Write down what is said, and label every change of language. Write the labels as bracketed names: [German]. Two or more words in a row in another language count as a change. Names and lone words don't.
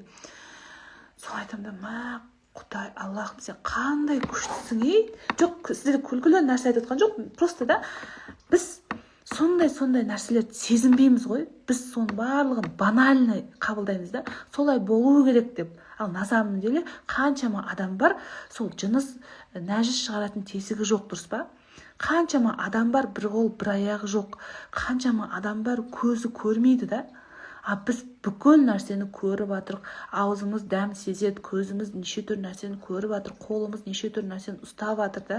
[Kazakh] Сол айтам да, Құдай, Аллахым, сен қандай күштісің, Жоқ, сіздерге күлкілі нәрсе айтып жатқан жоқ, просто да біз сондай нәрселерді сезінбейміз ғой. Біз соның барлығын банальный қабылдаймыз да. Солай болу керек деп. Ал [Russian] на самом деле [Kazakh] қаншама адам бар, сол жыныс нәжіс шығаратын тесігі жоқ, дұрыс па? Қаншама адам бар, бір қол бір аяғы жоқ. Қаншама адам бар, көзі көрмейді да. Біз бүкіл нәрсені көріп жатырық, аузымыз дәм сезеді, көзіміз неше түрлі нәрсені көріп жатыр, қолымыз неше түрлі нәрсені ұстап жатыр да.